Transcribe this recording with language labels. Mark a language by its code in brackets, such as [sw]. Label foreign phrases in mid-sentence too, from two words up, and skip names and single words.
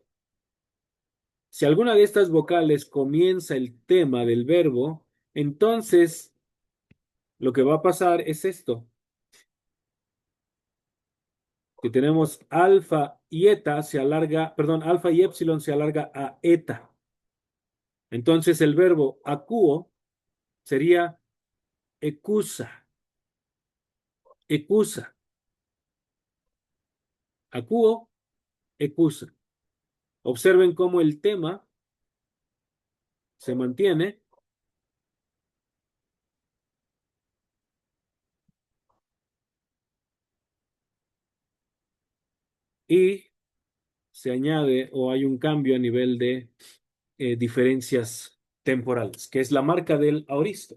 [es] Si alguna de estas vocales comienza el tema del verbo, entonces lo que va a pasar es esto, que tenemos alfa y eta se alarga, perdón, alfa y epsilon se alarga a eta. Entonces el verbo acuo sería ecusa, ecusa, acuo, ecusa. Observen cómo el tema se mantiene y se añade o hay un cambio a nivel de diferencias temporales, que es la marca del aoristo.